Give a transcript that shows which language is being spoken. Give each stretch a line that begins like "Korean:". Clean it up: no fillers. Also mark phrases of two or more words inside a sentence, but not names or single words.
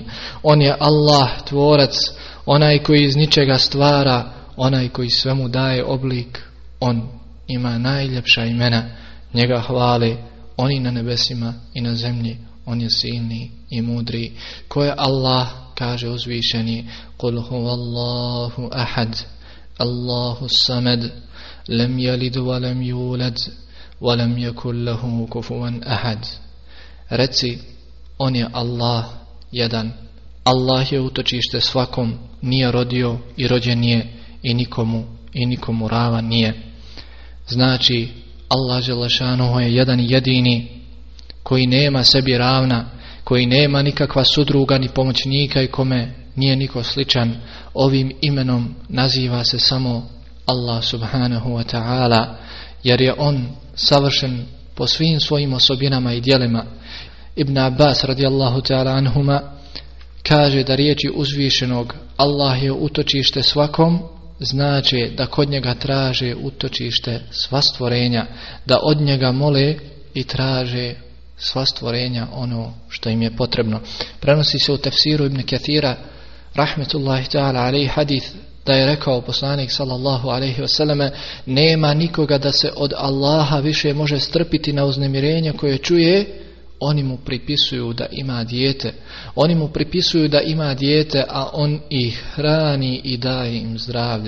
Bosnian: On je Allah, tvorac, onaj koji iz ničega stvara, onaj koji svemu daje oblik. On ima najljepša imena, njega hvale oni na nebesima i na zemlji. On je silni i mudri. Ko je Allah? Kaže uzvišeni:
Arabic: قل هو الله أحد، الله الصمد، لم يلد ولم يولد ولم يكن له كفوا أحد.
Bosnian: Reci, on je Allah jedan. Allah je utočište svakom, nije rodio i rođen je i nikomu ravan nije. Znači, Allah dželešanuhu je jedan jedini koji nema sebi ravna, koji nema nikakva sudruga ni pomoćnika i kome nije niko sličan. Ovim imenom naziva se samo Allah
Arabic: سبحانه وتعالى,
Bosnian: jer je on savršen po svim svojim osobinama i djelima. Ibn Abbas
Arabic: رضي الله تعالى عنهما
Bosnian: kaže da riječi uzvišenog Allah je utočište svakom znači da kod njega traže utočište sva stvorenja, da od njega mole i traže sva stvorenja ono što im je potrebno. Prenosi se u tefsiru Ibn Kathira
Arabic: رحمة الله تعالى عليه
Bosnian: hadith da je rekao poslanik
Arabic: صلى الله عليه وسلم:
Bosnian: nema nikoga da se od Allaha više može strpiti na uznemirenje koje čuje. Oni mu pripisuju da ima dijete. Oni mu pripisuju da ima dijete, a on ih hrani i daje im zdravlje.